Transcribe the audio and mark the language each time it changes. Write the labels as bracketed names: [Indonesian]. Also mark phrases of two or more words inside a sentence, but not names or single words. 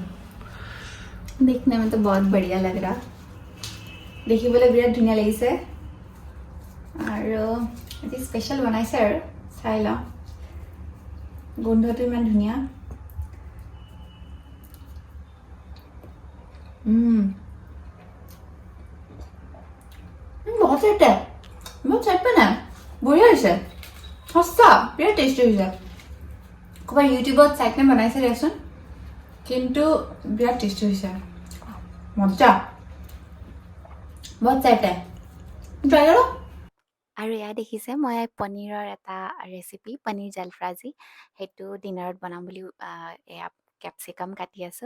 [Hindi] देखने में तो बहुत बढ़िया लग रहा, [Assamese] দেখিবলৈ বিৰাট ধুনীয়া লাগিছে আৰু এটি স্পেচিয়েল বনাইছে আৰু চাই লওঁ। গোন্ধটো ইমান ধুনীয়া। [Hindi] बहुत सेट है, बहुत सेट पे ना बढ़िया [Assamese] হৈছে, সস্তা, বিৰাট টেষ্টি হৈছে। ক'ৰবাত ইউটিউবত চাই কিনে বনাইছে দেচোন, কিন্তু বিৰাট টেষ্টি হৈছে, মজা, [Hindi] बहुत सेट है, [Assamese] ট্ৰাই কৰো। আৰু এয়া দেখিছে মই পনীৰৰ এটা ৰেচিপি, পনীৰ জলফ্ৰাজি, সেইটো ডিনাৰত বনাম বুলি এয়া কেপচিকাম কাটি আছোঁ।